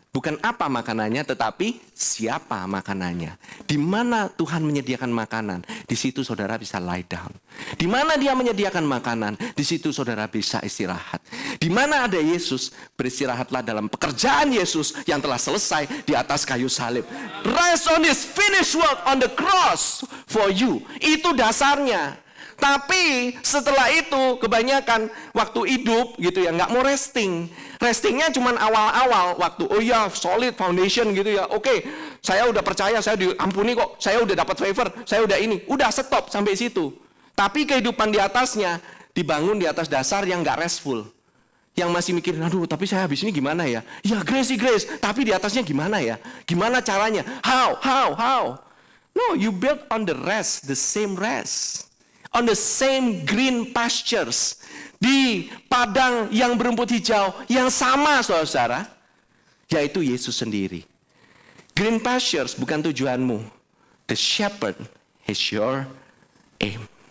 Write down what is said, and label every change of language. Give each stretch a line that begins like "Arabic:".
Indonesian: Bukan apa makanannya, tetapi siapa makanannya. Di mana Tuhan menyediakan makanan, di situ saudara bisa lie down. Di mana Dia menyediakan makanan, di situ saudara bisa istirahat. Di mana ada Yesus, beristirahatlah dalam pekerjaan Yesus yang telah selesai di atas kayu salib.
English: Rest on His finished work on the cross for you.
Indonesian: Itu dasarnya. Tapi setelah itu kebanyakan waktu hidup gitu ya nggak mau resting. Restingnya cuma awal-awal waktu solid foundation gitu ya. Oke, saya udah percaya, saya diampuni kok, saya udah dapat favor, saya udah ini, udah stop sampai situ. Tapi kehidupan di atasnya dibangun di atas dasar yang nggak restful. Yang masih mikir, aduh tapi saya habis ini gimana ya? Ya grace, tapi di atasnya gimana ya? Gimana caranya?
English: How? No, you build on the rest, the same rest. On the same green pastures.
Indonesian: Di padang yang berumput hijau yang sama saudara, yaitu Yesus sendiri.
English: Green pastures
Indonesian: bukan tujuanmu.
English: The shepherd is your aim.